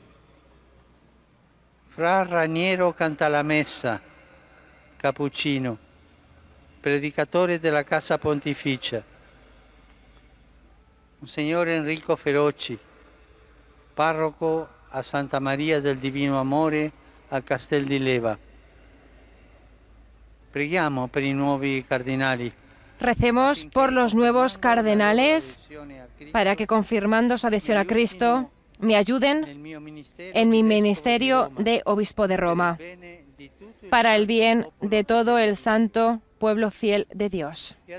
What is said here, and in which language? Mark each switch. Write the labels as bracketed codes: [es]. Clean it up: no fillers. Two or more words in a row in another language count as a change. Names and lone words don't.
[it] Fra Raniero Cantalamessa, cappuccino, predicatore della Casa Pontificia. Monsignor Enrico Feroci, parroco a Santa Maria del Divino Amore a Castel di Leva. Preghiamo per i nuovi cardinali. [es] Recemos por los nuevos cardenales para que, confirmando su adhesión a Cristo, me ayuden en mi ministerio de obispo de Roma, para el bien de todo el santo pueblo fiel de Dios.